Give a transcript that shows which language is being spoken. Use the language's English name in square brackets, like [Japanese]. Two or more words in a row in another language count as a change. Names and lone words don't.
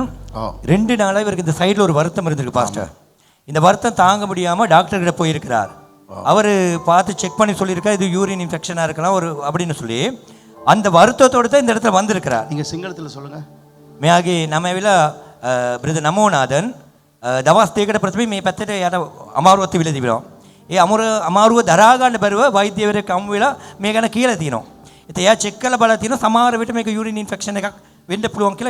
[Tamil] 2 நாளாக இவருக்கு இந்த சைடில் ஒரு வருத்தம் இருந்திருக்கு பாஸ்டர். இந்த வருத்தம் தாங்க முடியாமல் டாக்டர்கிட்ட போயிருக்கிறார். அவர் பார்த்து செக் பண்ணி சொல்லியிருக்கார் இது [English] urine infection [Tamil] இருக்கலாம் ஒரு அப்படின்னு சொல்லி அந்த வருத்தத்தோடு தான் இந்த இடத்துல வந்திருக்கிறார். நீங்கள் සිංහලத்தில் சொல்லுங்கள். [Sinhala] මෙයාගේ නම ඇවිලා බ්‍රදර් නමෝනාදන් දවස් 2කට ප්‍රථමයෙන් මේ පැත්තට යට අමාරුවක් තිබිලා තිබෙනවා. ඒ අමාරුව දරා ගන්න බැරුව වෛද්‍යවරයෙක් හමු වෙලා මේ ගැන කියලා තියෙනවා. ඉතින් එයා චෙක් කරලා බලලා තියෙනවා සමහර විට මේක [English] urine infection [Sinhala] එකක් වෙන්න පුළුවන් කියලා.